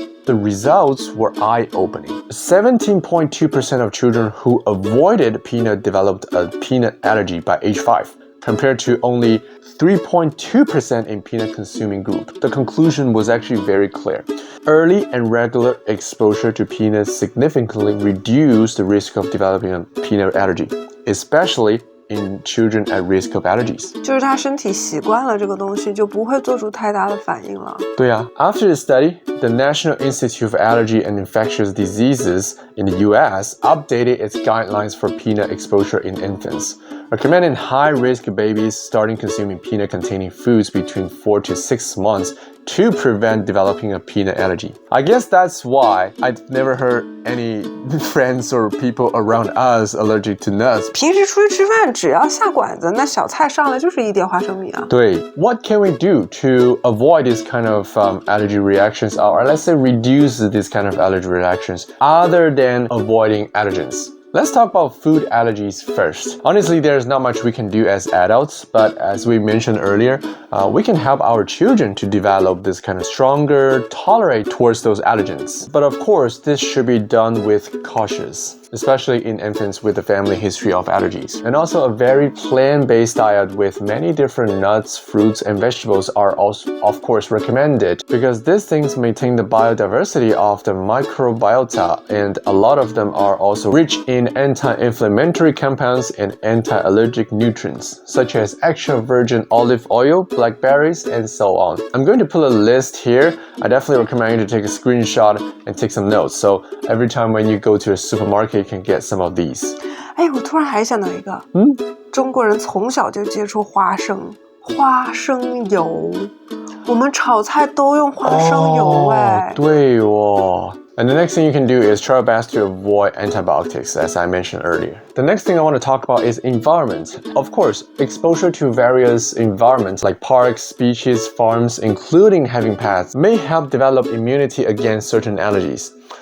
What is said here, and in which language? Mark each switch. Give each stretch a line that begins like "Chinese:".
English: the results were eye-opening. 17.2% of children who avoided peanut developed a peanut allergy by age 5, compared to only 3.2% in peanut-consuming group. The conclusion was actually very clear. Early and regular exposure to peanuts significantly reduced the risk of developing a peanut allergy, especially in children at risk of allergies.
Chinese: 就是他身体习惯了这个东西，就不会做出太大的反应了。对啊。
English: After the study, the National Institute of Allergy and Infectious Diseases in the US updated its guidelines for peanut exposure in infants, recommending high-risk babies starting consuming peanut-containing foods between 4 to 6 months to prevent developing a peanut allergy. I guess that's why I've never heard any friends or people around us allergic to nuts.
Chinese: 平时出去吃饭，只要下馆子，那小菜上来就是一碟花生米啊。对
English: What can we do to avoid this kind of allergy reactions, or let's say reduce this kind of allergy reactions, other than avoiding allergens? Let's talk about food allergies first. Honestly, there's not much we can do as adults, but as we mentioned earlier, we can help our children to develop this kind of stronger tolerance towards those allergens. But of course, this should be done with cautious, especially in infants with a family history of allergies. And also a very plant-based diet with many different nuts, fruits, and vegetables are also, of course, recommended because these things maintain the biodiversity of the microbiota, and a lot of them are also rich in anti-inflammatory compounds and anti-allergic nutrients, such as extra virgin olive oil, blackberries, and so on. I'm going to put a list here. I definitely recommend you to take a screenshot and take some notes. So every time when you go to a supermarket, you can get some of these.
Chinese: 哎，我突然还想到一个，中国人从小就接触花生油，我们炒菜都用花生油哎。对哦。
English: And the next thing you can do is try your best to avoid antibiotics, as I mentioned earlier. The next thing I want to talk about is environment. Of course, exposure to various environments like parks, beaches, farms, including having pets, may help develop immunity against certain allergies.